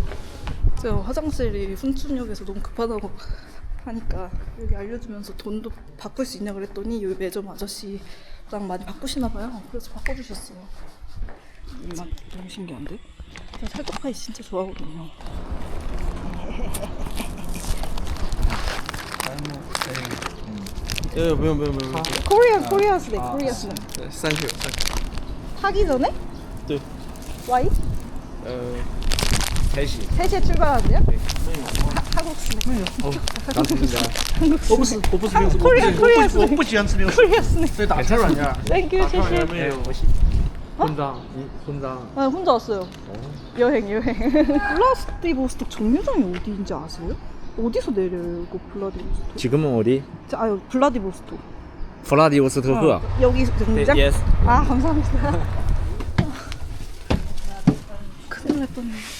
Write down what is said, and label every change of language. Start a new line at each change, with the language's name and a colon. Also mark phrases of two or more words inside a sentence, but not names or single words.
Korean: 제가 화장실이 훈춘역에서 너무 급하다고 하니까 여기 알려주면서 돈도 바꿀 수 있냐 그랬더니 여기 매점 아저씨 랑 많이 바꾸시나 봐요. 그래서 바꿔주셨어요. 맛 너무 신기한데? 제가 살떡파이 진짜 좋아하거든요.
Chinese: 不用
English: Korea snack, Korea snack. ，Thank you。
Korean: 타기 전에? 네. 와이? 3시。 3시에 출발하세요? 한국 스낵.
Chinese: 刚听的。我不是零食，
English: Korea snack.
Chinese: 我不喜欢吃零食。
English: Korea snack.
Chinese: 对，打车软件。
English: Thank you,
Chinese: 谢谢. 没有，我
Korean: 혼자 혼자. 아, 혼자 왔어요. 여행. 블라디보스톡 정류장이 어디인지 아세요? 어디서 내려요, 이거 블라디보스톡? 지금은 어디? 아유, 블라디보스톡. 블라디보스토크. 여기 정류장? 네, yes. 아, 감사합니다. 큰일 날 뻔네.